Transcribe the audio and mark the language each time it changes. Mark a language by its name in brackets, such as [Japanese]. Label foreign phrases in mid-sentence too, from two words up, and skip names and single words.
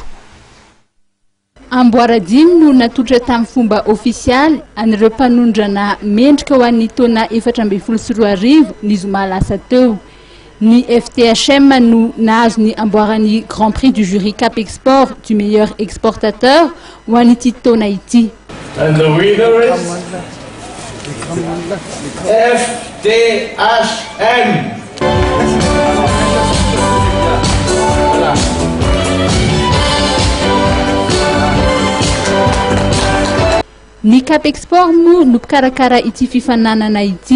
[Malagasy] Amboaradimy no natotra tamin'ny fomba ofisialy an'ireo mpanondrana mendrika ho an'ny taona 2024 ny zoma lasa teo. Ni FTHM nous nahazo ny amboarany [French] Grand Prix du jury Cap Export du meilleur exportateur [Malagasy] ho an'ny titona ity. [English] And the winner is FTHM. [Malagasy] Ny Cap Export mo no mpikarakara ity fifananana ity.